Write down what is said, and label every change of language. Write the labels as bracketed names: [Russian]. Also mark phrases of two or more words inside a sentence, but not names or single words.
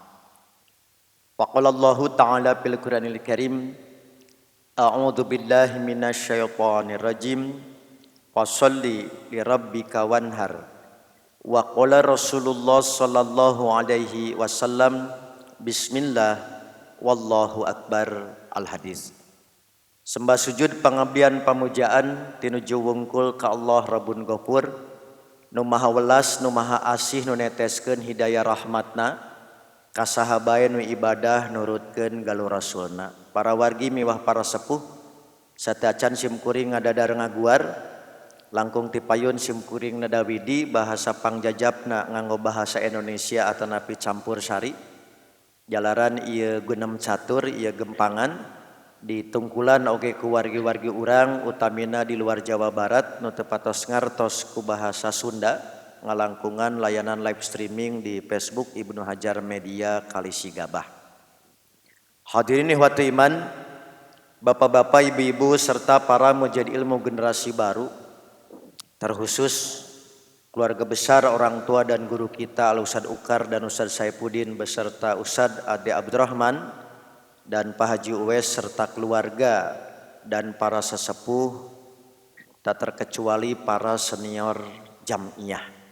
[Arabic] وقال الله تعالى في القرآن الكريم أعوذ بالله من الشيطان الرجيم فصل لربك وانحر وقال رسول الله صلى الله عليه وسلم بسم الله والله أكبر. Al-hadis. [Sundanese] Sembah sujud pengabdian pamujaan tinuju wungkul ka Allah [Arabic] ربّ غفور [Sundanese] nu maha welas nu maha asih nu neteskeun hidayah rahmatna ka sahabae nu ibadah nurutkeun galur rasulna. Para wargi miwah para sepuh sateacan simkuring ngadadar ngaguar langkung tipayun simkuring nadawidi bahasa pangjajabna nganggo bahasa Indonesia atanapi campur sari. Jalaran ieu geunam catur ieu gempangan ditungkulan oge ku wargi-wargi urang utamina di luar Jawa Barat nu teu patos ngartos ku bahasa Sunda ngalangkungan layanan [English] live streaming [Sundanese] di Facebook Ibnu Hajar Media Kalisigabah. [Indonesian] Hadirin [Arabic] إخوتي إيمان, [Indonesian] bapak-bapak, ibu-ibu serta para mujahid ilmu generasi baru, terkhusus keluarga besar orang tua dan guru kita Al-Ustadz Ukar dan Ustadz Saifuddin beserta Ustadz Ade Abdurrahman dan Pak Haji Uwais serta keluarga dan para sesepuh tak terkecuali para senior jam'iyah.